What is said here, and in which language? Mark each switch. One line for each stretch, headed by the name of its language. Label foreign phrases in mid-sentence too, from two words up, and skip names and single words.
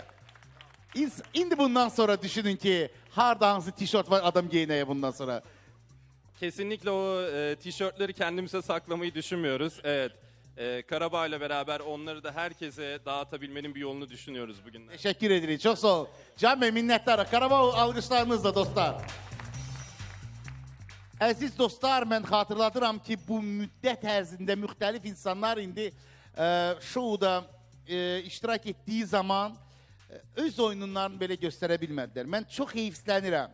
Azerbaijani: İndi bundan sonra düşünün ki harda hansı tişört var adam giyineye bundan sonra.
Turkish: Kesinlikle o tişörtleri kendimize saklamayı düşünmüyoruz. Evet. Karabağ ile beraber onları da herkese dağıtabilmenin bir yolunu düşünüyoruz bugün. Teşekkür ederiz. Çok sağ ol. Can Bey minnettarıq.
Azerbaijani: Karabağ alqışlarınızla dostlar. Əziz dostlar, mən xatırladıram ki, bu müddət ərzində müxtəlif insanlar indi şouda iştirak etdiyi zaman öz oyunlarını belə göstərə bilmədilər. Mən çox heyiflənirəm.